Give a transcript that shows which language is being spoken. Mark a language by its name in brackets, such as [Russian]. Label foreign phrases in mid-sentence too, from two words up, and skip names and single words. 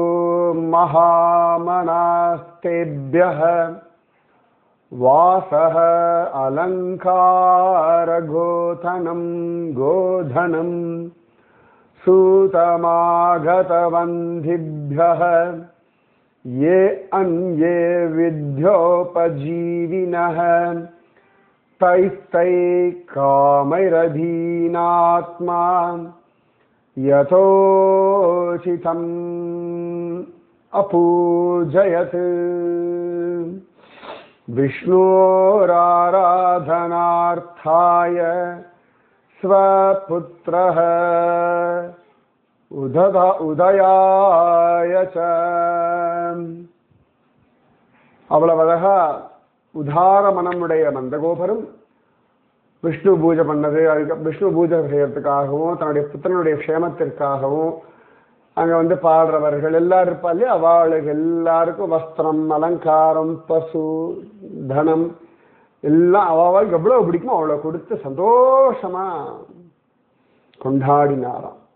[Sanskrit] महामनास्तेभ्यः वासः अलङ्कार गोधनम् गोधनम् सूतमागधवन्दिभ्यः ये अन्ये विद्योपजीविनः तैस्तै कामैरधीनात्मा यथोचितम् अपूजयत् विष्णोराराधनार्थाय स्वपुत्रः உதயாய. [Tamil] அவ்வளவு அழகா உதார மனமுடைய நந்தகோபரும் விஷ்ணு பூஜை பண்ணது, அதுக்கு விஷ்ணு பூஜை செய்யறதுக்காகவும் தன்னுடைய புத்திரனுடைய க்ஷேமத்திற்காகவும் அங்க பாடுறவர்கள் எல்லாரும் இருப்பா இல்லையா, அவளுக்கு எல்லாருக்கும் வஸ்திரம் அலங்காரம் பசு தனம் எல்லாம் அவளுக்கு எவ்வளவு பிடிக்குமோ அவளை கொடுத்து சந்தோஷமா கொண்டாடினாராம்.